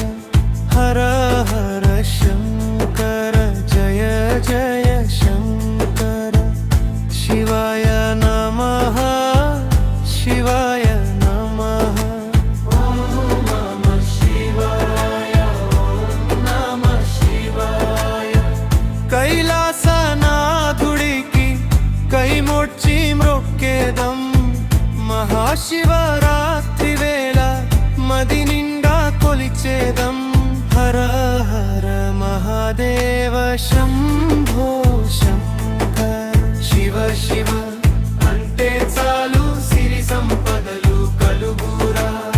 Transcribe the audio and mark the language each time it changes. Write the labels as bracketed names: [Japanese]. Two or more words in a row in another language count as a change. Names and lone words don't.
[Sanskrit] हर हर शङ्कर, जय जय शङ्कर. शिवाय नमः, शिवाय नमः. ॐ नमः शिवाय, ॐ नमः शिवाय. [Telugu] కైలాసనాథుడికి కైమొడ్చి మ్రొక్కేదం మహాశివరాత్రి వేళ మది నిండా కొలిచేదం హర హర మహాదేవ శంభో శంకర శివ శివ అంటే చాలు సిరి సంపదలు కలుగురా